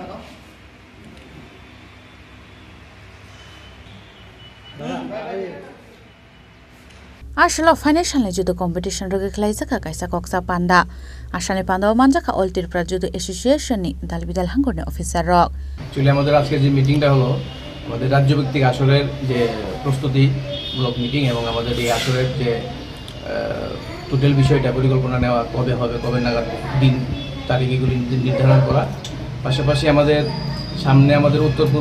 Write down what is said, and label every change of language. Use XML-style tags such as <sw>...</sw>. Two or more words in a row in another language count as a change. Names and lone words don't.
<trp>Ashalo</trp> <en>financial judo competition</en> <trp>roge khlaijaka kaisa koksa panda ashane panda manjaka All Tripura Judo Association ni dalbidal hangorne officer rok</trp> <bn>actually আমাদের আজকে যে মিটিংটা হলো আমাদের রাজ্যভিত্তিক আসরের যে প্রস্তুতিমূলক মিটিং এবং আমাদের এই আসরের যে টোটাল বিষয়টা পরিকল্পনা নেওয়া কবে হবে কবে নাগাদ দিন তারিখ এগুলি নির্ধারণ করা পাশাপাশি আমাদের সামনে আমাদের উত্তর পূর্ব</bn>